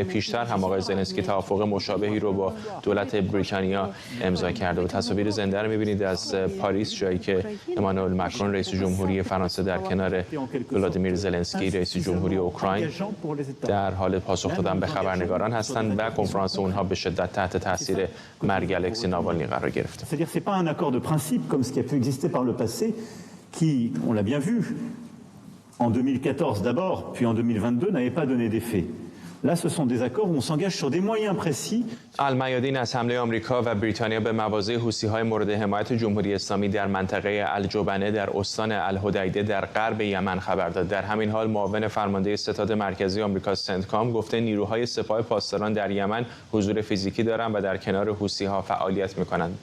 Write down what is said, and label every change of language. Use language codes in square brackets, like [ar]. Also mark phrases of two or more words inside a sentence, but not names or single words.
[fa] پیشتر هم آقای زلنسکی توافق مشابهی رو با دولت بریتانیا امضا کرده و تصاویر زنده رو می‌بینید از پاریس، جایی که امانوئل مکرون رئیس جمهوری فرانسه در کنار ولادیمیر زلنسکی رئیس جمهوری اوکراین در حال پاسخ دادن به خبرنگاران هستند و کنفرانس اونها به شدت تحت تاثیر مرگ الکسی ناوالنی قرار گرفته. [fr] C'est-à-dire c'est pas un accord de principe comme ce qui a pu exister par le passé qui, on l'a bien vu, en 2014 d'abord, puis en 2022 n'avait pas donné d'effet. Là, ce sont des accords où on s'engage sur des moyens précis. [fa] المیادین از حمله آمریکا و بریتانیا به مواضع حوثی‌های مورد حمایت جمهوری اسلامی در منطقه الجبنه در استان الحدیده در غرب یمن خبر داد. در همین حال معاون فرمانده ستاد مرکزی آمریکا سنتکام گفته نیروهای سپاه پاسداران در یمن حضور فیزیکی دارند و در کنار حوثی‌ها فعالیت می‌کنند.